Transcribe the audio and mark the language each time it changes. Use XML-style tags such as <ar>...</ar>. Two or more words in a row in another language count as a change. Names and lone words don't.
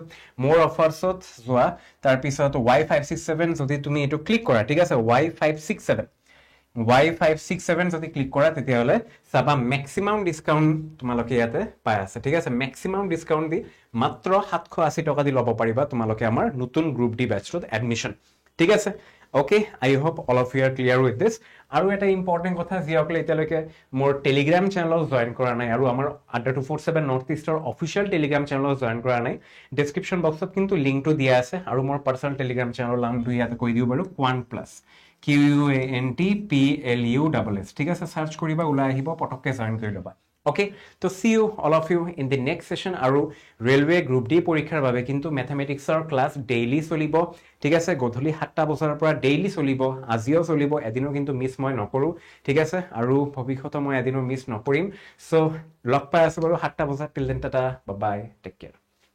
<as>মোৰ অফাৰ্ছত যোৱা, তাৰ পিছত Y567 যদি তুমি এটো ক্লিক কৰা, ঠিক আছে, Y567 যদি ক্লিক কৰা তেতিয়াহলে চাবা</as> <en>maximum discount</en> <as>তোমালোকে ইয়াতে পাই আছে, ঠিক আছে।</as> <en>maximum discount</en> <as>দি মাত্ৰ 780 টকা দি ল'ব পাৰিবা তোমালোকে আমাৰ নতুন গ্ৰুপ ডি বেচত এডমিশন, ঠিক আছে।</as> <en>okay, I hope all of you are clear with this.</en> <as>আৰু এটা ইম্পৰ্টেন্ট কথা, যিসকলে এতিয়ালৈকে মোৰ টেলিগ্ৰাম চেনেলত জয়েন কৰা নাই আৰু আমাৰ আড্ডা 247 নৰ্থ ইষ্টৰ অফিচিয়েল টেলিগ্ৰাম চেনেলত জয়েন কৰা নাই, ডেসক্ৰিপশন বক্সত কিন্তু লিংকটো দিয়া আছে। আৰু মোৰ পাৰ্সোনাল টেলিগ্ৰাম চেনেলৰ নামটো ইয়াতে কৈ দিও বাৰু, কোৱান্ট প্লাছ, QUANTPLUSS, ঠিক আছে। সার্চ কৰিবা, ওলাই আহিব, পটককে জয়েন কৰি ল'বা।</as> <en>ওকে, তো see you all of you in the next session.</en> <as>আৰু ৰেলৱে গ্ৰুপ ডি পৰীক্ষাৰ বাবে কিন্তু মেথমেটিক্সৰ</as> <en>class daily</en> <as>চলিব, ঠিক আছে। গধূলি 7টা বজাৰ পৰা ডেইলি চলিব, আজিও চলিব, এদিনো কিন্তু মিছ মই নকৰো, ঠিক আছে। আৰু ভৱিষ্যতে মই এদিনো মিছ নকৰিম। সো লগ পাই আছো বাৰু 7টা বজাত।</as> <en>till then tata, bye bye, take care.</en>